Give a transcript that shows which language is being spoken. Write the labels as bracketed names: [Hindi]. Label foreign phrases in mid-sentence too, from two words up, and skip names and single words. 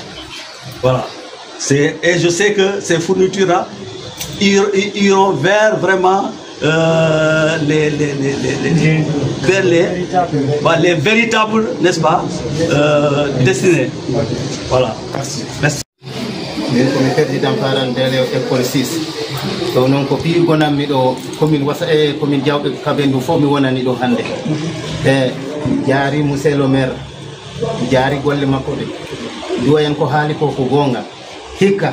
[French] Voilà. Et je sais que ces fournitures-là iront vers vraiment les véritables, n'est-ce pas, destinés. Voilà. Merci. [Fula] Min komi [French] président parent d'élève école [Fula] 6 to non ko pi gonammi ɗo commune wasa commune Diawɓe Kabendou fof mi wonani ɗo hannde jaari [French] monsieur le maire [Fula] jaari golle makko ɗe duwayen ko haali ko gonga hikka